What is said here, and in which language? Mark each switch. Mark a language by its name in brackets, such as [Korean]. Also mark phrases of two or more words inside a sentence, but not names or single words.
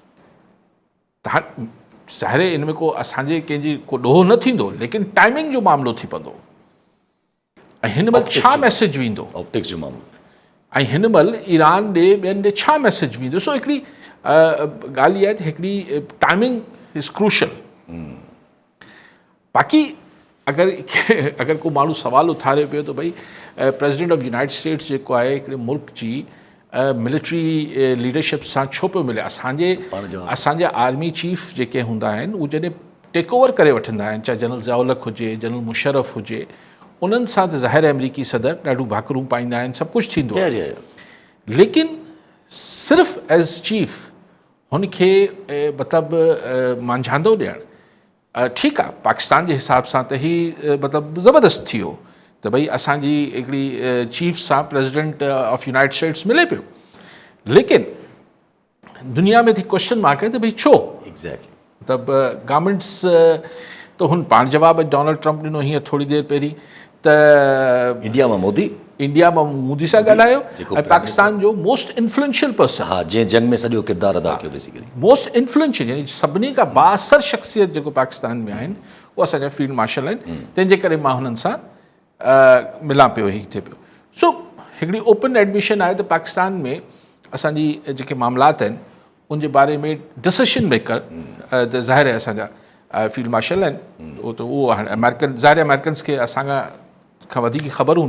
[Sindhi] त हाणे ज़ाहिर इन में को असांजे कंहिंजी को ॾोहो न थींदो, लेकिन टाइमिंग जो मामिलो थी पवंदो ऐं हिन महिल छा मैसेज वेंदो, ऑप्टिक्स जो मामलो ऐं हिन महिल ईरान ॾे ॿियनि ॾे छा मैसेज वेंदो। सो हिकिड़ी ॻाल्हि इहा आहे त हिकिड़ी [English] timing is crucial. [Sindhi] बाक़ी अगरि को माण्हू सुवाल उथारे पियो त भई [English] President of United States [Sindhi] जेको आहे हिकिड़े मुल्क जी मिलिट्री लीडरशिप सां छो पियो मिले? असांजा [English] army chief [Sindhi] जेके हूंदा आहिनि उहे जॾहिं [English] take over [Sindhi] करे वठंदा आहिनि, चाहे जनरल ज़ियाउल हुजे, जनरल मुशर्रफ हुजे, उन्हनि सां त ज़ाहिर अमरीकी सदर ॾाढो भाकरूं पाईंदा आहिनि, सभु कुझु थींदो आहे, लेकिन सिर्फ़ु [English] as chief [Sindhi] हुनखे मतिलबु मंझांदो ॾियणु ठीकु आहे, पाकिस्तान जे हिसाब सां त ही मतिलबु ज़बरदस्त थी वियो त भई असांजी हिकिड़ी चीफ सां [English] President of United States [Sindhi] मिले पियो, लेकिन दुनिया में थी [English] question mark [Sindhi] आहे त भई छो? एग्जैक्टली मतिलबु गवर्नमेंट्स त हुन पाण जवाबु डोनाल्ड ट्रंप ॾिनो हींअर थोरी देरि पहिरीं त इंडिया मां मोदी सां ॻाल्हायो ऐं पाकिस्तान जो [English] most influential person, [Sindhi] हा जंहिं जंग में सॼो किरदारु अदा कयो बेसिकली, [English] most influential [Sindhi] यानी सभिनी खां बाअसर शख़्सियत जेको पाकिस्तान में आहिनि उहे असांजा [English] field marshal [Sindhi] आहिनि, तंहिंजे करे मां हुननि सां मिलां पियो, हीअ थिए पियो। सो हिकिड़ी [English] open admission [Sindhi] आहे त पाकिस्तान में असांजी जेके मामलात आहिनि उनजे बारे में [English] decision maker [Sindhi] त ज़ाहिर आहे असांजा [English] field marshal [Sindhi] आहिनि, उहो त उहो हाणे अमेरिकन ज़ाहिर अमेरिकन्स खे असां खां वधीक ख़बर हूंदी।